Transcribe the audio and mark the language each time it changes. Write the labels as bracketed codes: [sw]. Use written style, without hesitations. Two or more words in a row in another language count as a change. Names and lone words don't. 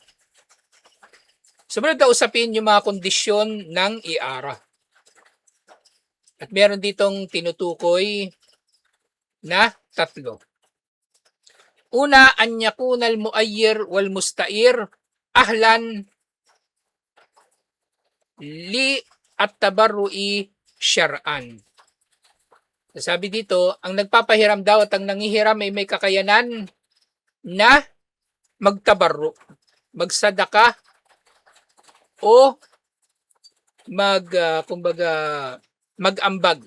[tl] Sumunod na usapin yung mga kondisyon ng iara. At meron ditong tinutukoy na 3. Una, [ar] أن يكون المعير والمستعير أهلا للتبرع شرعا. [tl] Sabi dito, ang nagpapahiram daw at ang nanghihiram ay may kakayanan na magtabarru, magsadaka o mag-ambag.